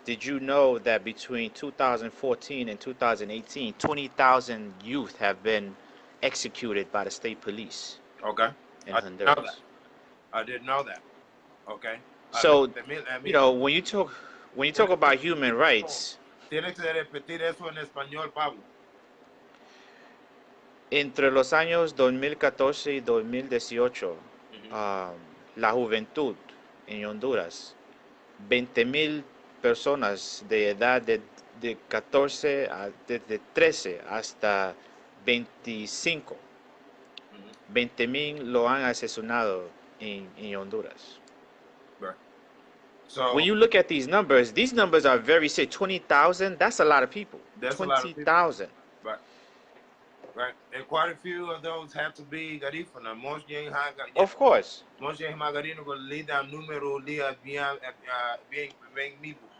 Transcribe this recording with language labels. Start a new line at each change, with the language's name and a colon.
English: Did you know that between 2014 and 2018, 20,000 youth have been executed by the state police? Okay, in I Honduras. Didn't know that. I didn't know that. Okay. So when you talk about human rights,
Spanish: tienes que repetir eso en español, Pablo. Entre los años 2014 y 2018, la juventud en Honduras, 20,000 personas de edad de 13 hasta 25, 20,000 lo han asesinado en Honduras.
English: Right. So when you look at these numbers are very sick. 20,000, that's a lot of people. That's 20,000. Right. Right. And quite a few of those have to be Garifuna. Of course. Most Garifuna will lead down
Spanish: numero dia bien vivo.